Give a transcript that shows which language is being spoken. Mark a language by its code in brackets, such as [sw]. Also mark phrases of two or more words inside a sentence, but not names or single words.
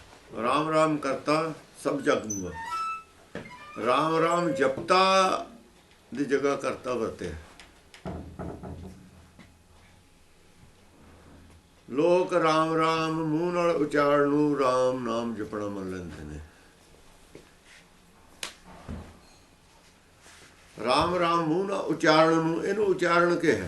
[pa] ਰਾਮ ਰਾਮ ਕਰਤਾ ਸਬ ਜਗ ਹੁਆ। ਰਾਮ ਰਾਮ ਜਪਤਾ ਦੀ ਜਗ੍ਹਾ ਕਰਤਾ ਵਰਤਿਆ। ਲੋਕ ਰਾਮ ਰਾਮ ਮੂੰਹ ਨਾਲ ਉਚਾਰਨ ਨੂੰ ਰਾਮ ਨਾਮ ਜਪਣਾ ਮੰਨ ਲੈਂਦੇ ਨੇ। ਰਾਮ ਰਾਮ ਮੂੰਹ ਨਾਲ ਉਚਾਰਨ ਨੂੰ, ਇਹਨੂੰ ਉਚਾਰਨ ਕਿਹਾ।